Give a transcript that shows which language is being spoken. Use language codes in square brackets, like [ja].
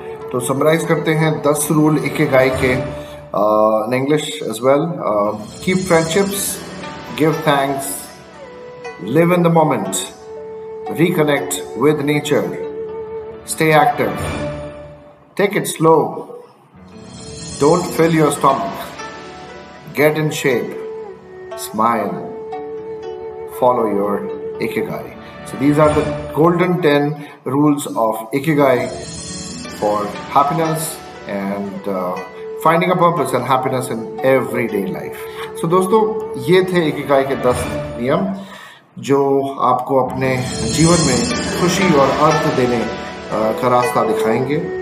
[hi] तो समराइज करते हैं 10 रूल इकिगाई के [en] in English as well. Keep friendships, give thanks, live in the moment, reconnect with nature, stay active, take it slow, don't fill your stomach, get in shape, smile, follow your ikigai. So these are the golden 10 rules of ikigai for happiness and finding a purpose and happiness in everyday life. [hi] So दोस्तों, ये थे Ikigai के 10 नियम जो आपको अपने जीवन में खुशी और अर्थ देने का रास्ता दिखाएंगे।